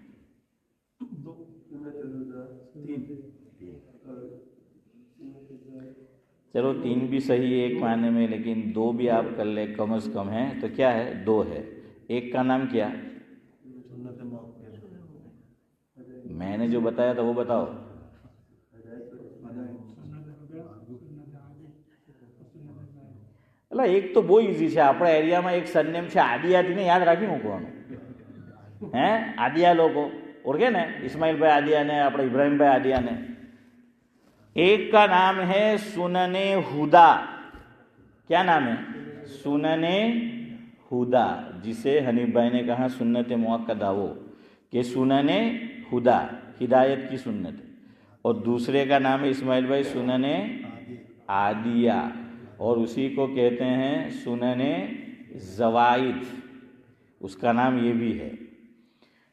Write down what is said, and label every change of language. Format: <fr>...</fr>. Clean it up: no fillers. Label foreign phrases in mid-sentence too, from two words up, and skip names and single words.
<ur>چلو 3 بھی صحیح ہے ایک معنی میں، لیکن 2 بھی آپ کر لیں کم از کم ہیں تو کیا ہے؟ 2 ہے۔ ایک کا نام کیا؟ میں نے جو بتایا تھا وہ بتاؤ۔ اللہ ایک تو بہુ ایزی ہے،</ur> <gu>આપણા એરિયામાં એક સરનેમ છે આદિયાથી યાદ રાખી મૂકવાનું હે, આદિયા લોકો ઓળખે ને, ઇસ્માઇલભાઈ આદિયાને, આપણે ઇબ્રાહીમભાઈ આદિયાને।</gu> <ur>ایک کا نام ہے سنن ہدا۔ کیا نام ہے؟ سنن ہدا، جسے حنیف بھائی نے کہا سنت مؤکدہ، وہ کہ سنن ہدا ہدایت کی سنت، اور دوسرے کا نام ہے اسماعیل بھائی سنن عادیہ، اور اسی کو کہتے ہیں سنن زوائد، اس کا نام یہ بھی ہے۔</ur>